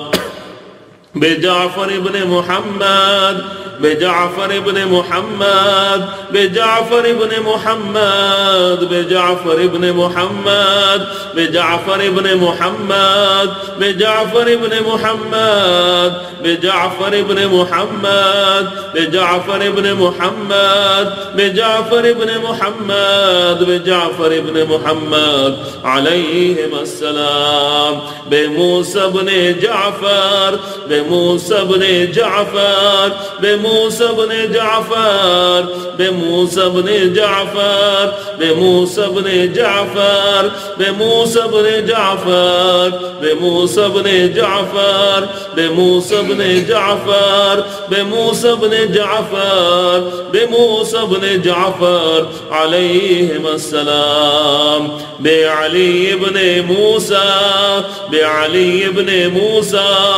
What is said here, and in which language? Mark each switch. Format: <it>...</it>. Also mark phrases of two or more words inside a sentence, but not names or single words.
<ar>बे जाफर इब्ने मुहम्मद, बे जाफर इब्ने मुहम्मद, बे जाफर इब्ने मुहम्मद, बे जाफर इब्ने मुहम्मद, बे जाफर इब्ने मुहम्मद, बे जाफर इब्ने मुहम्मद, बे जाफर इब्ने मुहम्मद, बे जाफर इब्ने मुहम्मद, बे जाफर इब्ने मुहम्मद, बे जाफर इब्ने मुहम्मद अलैहिमुस्सलाम। बे मूसा इब्ने जाफर, बे मूसा इब्ने जाफर, बे بموسى بن جعفر بموسى بن جعفر بموسى بن جعفر بموسى بن جعفر بموسى بن جعفر بموسى بن جعفر بموسى بن جعفر بموسى بن جعفر عليهم السلام بعلي بن موسى بعلي بن موسى</ar>